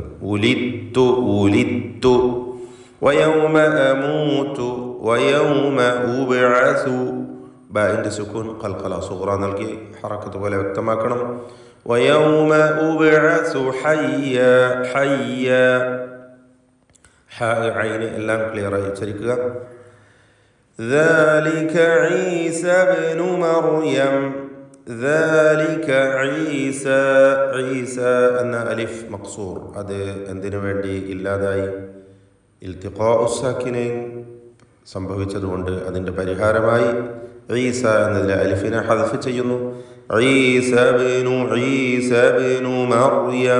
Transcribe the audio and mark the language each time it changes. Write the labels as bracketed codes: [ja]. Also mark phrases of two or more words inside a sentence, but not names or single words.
[ar] ولدت. ولدت. ويوم أموت. ويوم أبعث. [ml] ബാഇൻ്റെ സുക്കൂൻ ഖൽഖല സൂറ നൽകി ഹറക്കത്ത് പോലെ വ്യക്തമാക്കണം. [ar] ويوم أبعث حيا. [ml] ഹയ്യ. ഐന് എല്ലാം ക്ലിയറായി ഉച്ചരിക്കുക. [ar] ذلك عيسى ابن مريم. ذلك عيسى. عيسى [ml] എന്ന [ar] ألف مقصور [ml] അത് എന്തിനു വേണ്ടി ഇല്ലാതായി? [ar] التقاء الساكنين [ml] സംഭവിച്ചതുകൊണ്ട് അതിൻ്റെ പരിഹാരമായി ഈസ എന്നതിലെ അലിഫിനെ ഹദ്ഫ് ചെയ്യുന്നു. [ar] عيسى ابن مريم.